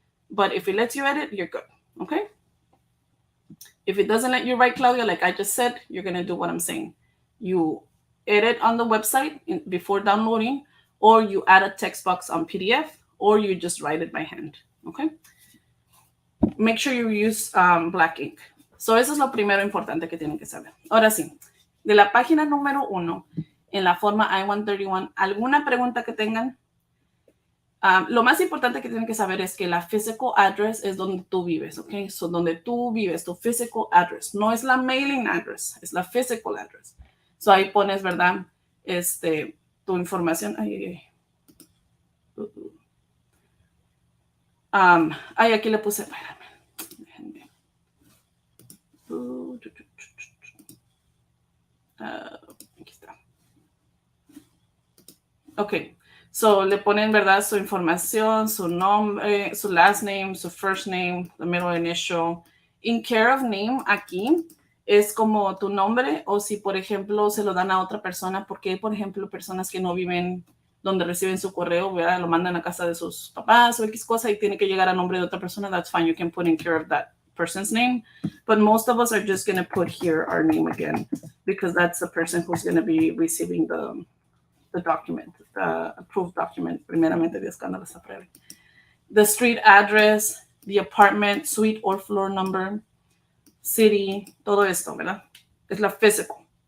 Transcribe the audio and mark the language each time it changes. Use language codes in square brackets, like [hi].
[en] But if it lets you edit, you're good, okay? If it doesn't let you write, Claudia, like I just said, you're going to do what I'm saying. You edit on the website before downloading, or you add a text box on PDF, or you just write it by hand, okay? Make sure you use black ink. [es] So eso es lo primero importante que tienen que saber. Ahora sí, de la página número 1, en la forma I-131, ¿alguna pregunta que tengan? Lo más importante que tienen que saber es que la physical address es donde tú vives, ¿ok? So, donde tú vives, tu physical address. No es la mailing address, es la physical address. So, ahí pones, ¿verdad? Tu información. Aquí le puse, espérame. Déjenme. Aquí está. Ok. So, le ponen, ¿verdad? Su información, su nombre, su last name, su first name, [en] the middle initial. [es] In care of name, aquí, es como tu nombre o si, por ejemplo, se lo dan a otra persona, porque hay, por ejemplo, personas que no viven donde reciben su correo, ¿verdad? Lo mandan a casa de sus papás o X cosa y tiene que llegar a nombre de otra persona. [en] That's fine. You can put in care of that person's name. But most of us are just going to put here our name again because that's the person who's going to be receiving the document, the approved document, [es] primeramente Dios cuando las apruebe. [en] The street address, the apartment, suite or floor number, city, [es] todo esto, ¿verdad? Es la physical.